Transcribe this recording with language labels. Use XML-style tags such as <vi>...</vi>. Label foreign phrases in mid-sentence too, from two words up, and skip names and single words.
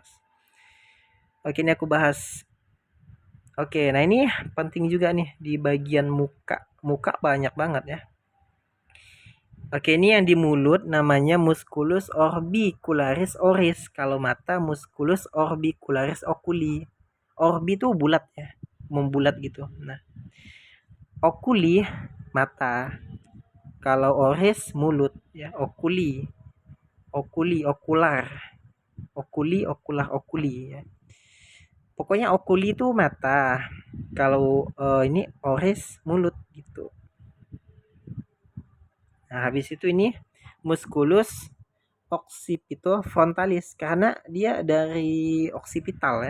<id>Oke, ini aku bahas. Oke, nah ini penting juga nih di bagian muka. Muka banyak banget ya. Oke, ini yang di mulut namanya</id> <la>musculus orbicularis oris.</la> <id>Kalau mata</id> <la>musculus orbicularis oculi.</la> <id>Orbi itu bulat ya, membulat gitu. Nah, oculi mata. Kalau oris mulut ya, oculi. Oculi, okular. Oculi, okular, oculi ya. Pokoknya oculi itu mata. Kalau ini oris mulut gitu. Nah, habis itu ini</id> <la>musculus occipito frontalis</la> <id>karena dia dari occipital ya.</id>